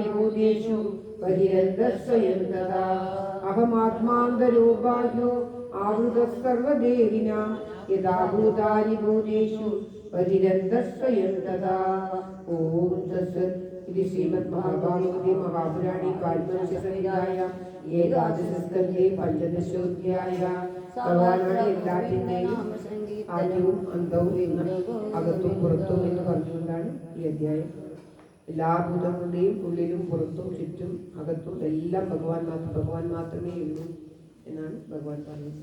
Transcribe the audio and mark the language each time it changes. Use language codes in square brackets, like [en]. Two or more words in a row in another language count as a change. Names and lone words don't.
[sa] भूतेषु परिरन्तः स्वयं तदा अहमात्मान्तरो बाह्यो आवृतः सर्वदेहिनां यदा भूतानि भूतेषु परिरन्तः स्वयं तदा ॐ तत्सत् इति श्रीमद्महाभागवते महापुराणे पारमहंस्य संहितायां ഏകാദശസ്കന്ധേ പഞ്ചദശോധ്യായ [ml] ഭഗവാനാണ് എല്ലാത്തിൻ്റെയും ആദ്യവും അന്തവും എന്ന് അകത്തും പുറത്തും എന്ന് പറഞ്ഞുകൊണ്ടാണ് ഈ അധ്യായം. എല്ലാ ഭൂതങ്ങളുടെയും ഉള്ളിലും പുറത്തും ചുറ്റും അകത്തും എല്ലാം ഭഗവാൻ മാത്രമേ ഉള്ളൂ എന്നാണ് ഭഗവാൻ പറയുന്നത്.